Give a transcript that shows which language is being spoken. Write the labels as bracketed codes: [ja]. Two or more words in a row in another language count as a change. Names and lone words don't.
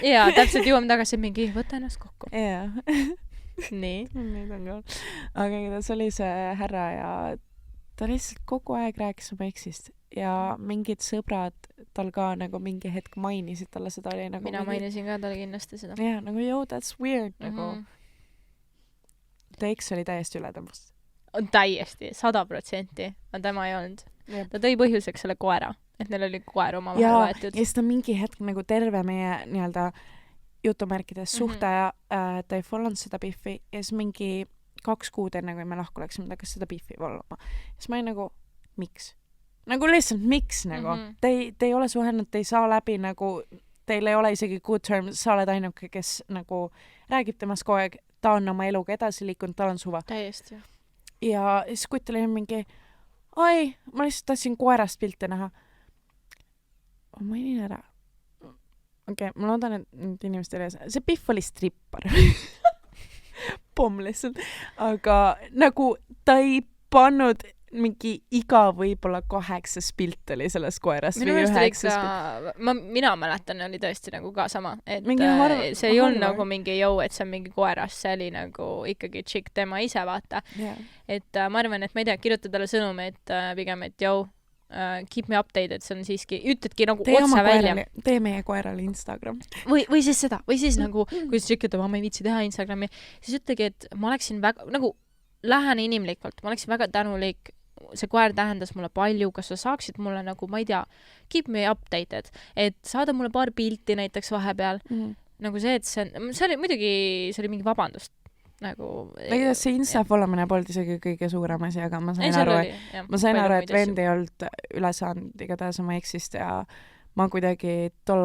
[et] Jaa, täpselt jõuame tagasi mingi, võta ennast kokku. Jaa. Nii. Need on ka. Aga igatahes oli see härra ja ta lihtsalt kogu aeg rääkis oma eksist ja mingid sõbrad tal ka nagu mingi hetk mainisid talle seda oli nagu... Mina mainisin ka talle kindlasti seda. Jaa, nagu [en] yo, that's weird [et] nagu. Ta eks oli täiesti üle temast. Täiesti, 100%. Aga tema ei olnud. Ta tõi põhjuseks selle koera, et neil oli koer oma vahel võetud. Ja siis ta mingi hetk nagu terve meie nii-öelda jutumärkides suhtaja, ta ei follownud seda Biffi ja siis mingi 2 kuud enne, kui me lahku läksime, ta hakkas seda Biffi followma. Siis ma olin nagu, miks? Nagu lihtsalt miks nagu? Te ei ole suhelnud, te ei saa läbi nagu, teil ei ole isegi [en] good term, [et] sa oled ainuke, kes nagu räägib temast kogu aeg, ta on oma eluga edasi liikunud, tal on suva. Täiesti. Ja siis kutt oli mingi, oi, ma lihtsalt tahtsin koerast pilte näha. Ma mainin ära. Okei, ma loodan, et nüüd inimestel see Biff oli strippar. Pomm lihtsalt. Aga nagu ta ei pannud mingi iga võib-olla 8 pilt oli sellest koerast või 9 pilt. Mina mäletan, oli tõesti nagu ka sama. Et see ei olnud nagu mingi jõu, et see on mingi koerast, see oli nagu ikkagi tšikk tema ise, vaata. Et ma arvan, et ma ei tea, kirjuta talle sõnumi, et pigem, et jõu, [en] keep me updated, [et] see on siiski, ütledki nagu otsa välja. Tee meie koerale Instagram. Või siis seda, või siis nagu, kui sa tšikid, ma ei viitsi teha Instagrami, siis ütlegi, et ma oleksin väga, nagu lähen inimlikult, ma oleksin väga tänulik, see koer tähendas mulle palju, kas sa saaksid mulle nagu, ma ei tea, [en] keep me updated, [et] et saada mulle paar pilti näiteks vahepeal, nagu see, et see oli muidugi, see oli mingi vabandust. Nagu see Insta followmine polnud isegi kõige suurem asi, aga ma sain aru, et vend ei olnud üle saanud igatahes oma eksist ja ma kuidagi tol